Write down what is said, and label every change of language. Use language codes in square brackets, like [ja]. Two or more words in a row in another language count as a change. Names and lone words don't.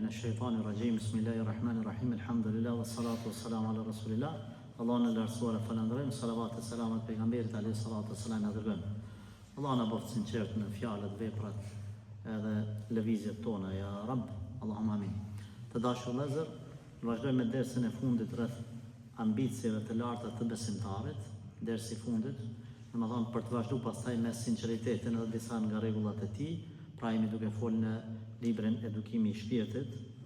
[ar] الشيطان الرجيم بسم الله الرحمن الرحيم الحمد لله والصلاة والسلام على رسول الله [sq] Allah në lartësuar e falënderojmë, salavat e selamat pejgamberit [ar] عليه الصلاة والسلام [sq] na dërgojmë. Allah na bëft sinqert në fjalët, veprat edhe lëvizjet tona, [ar] يا رب اللهم آمين. [sq] Të dashur vëllezër, vazhdojmë me dersin e fundit rreth ambicieve të larta të besimtarit, dersi i fundit, domethënë për të vazhduar pastaj me sinqeritetin edhe disa nga rregullat e tij, pra jemi duke folur në librin Edukimi i shpirtit.